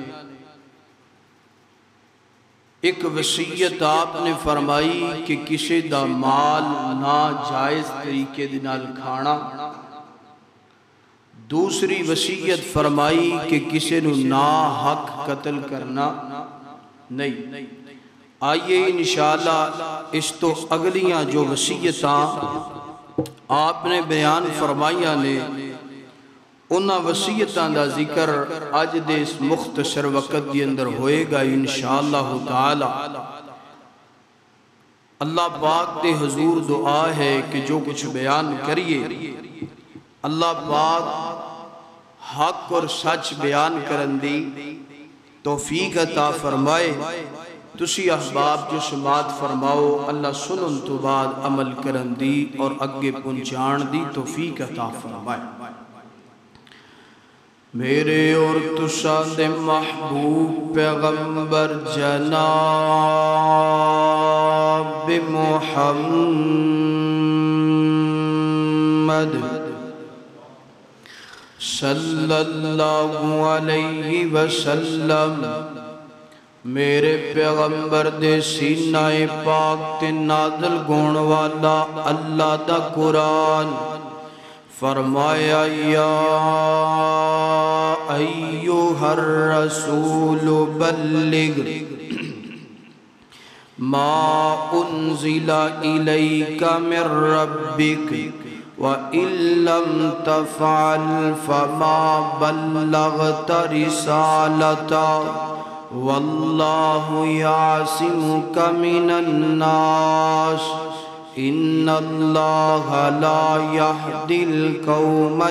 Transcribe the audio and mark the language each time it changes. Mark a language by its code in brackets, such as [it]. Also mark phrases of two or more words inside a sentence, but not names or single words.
[pa] ایک وصیت آپ نے فرمائی کہ کسی دا مال ناجائز طریقے دے نال کھانا، دوسری وصیت فرمائی کہ کسی نو ناحق قتل کرنا نہیں۔ آئیے [ar] انشاءاللہ [pa] اس تو اگلیاں جو وصیتاں آپ نے بیان فرمائیاں نے انہاں وصیتاں دا ذکر آج دے اس مختصر وقت دی اندر ہوئے گا [ar] انشاءاللہ تعالی۔ [pa] اللہ پاک دے حضور دعا ہے کہ جو کچھ بیان کریے اللہ پاک حق اور سچ بیان کرن دی توفیق عطا فرمائے۔ تسی احباب جو سماعت فرماؤ اللہ سنن تو بعد عمل کرن دی اور اگے پہنچان دی توفیق عطا فرمائے۔ میرے اور تساں دے محبوب پیغمبر جناب محمد [ar] صلی اللہ علیہ وسلم [pa] میرے پیغمبر دے سینہ پاک تے نازل گون والا اللہ دا قرآن فرمایا یا [ar] ایوہ الرسول بلغ ما انزل الیک من ربک وَإِن لَّمْ تَفْعَلْ فَمَا بَلَّغْتَ رِسَالَتَهُ وَاللَّهُ يَعْصِمُكَ مِنَ النَّاسِ إِنَّ اللَّهَ لَا يَهْدِي الْقَوْمَ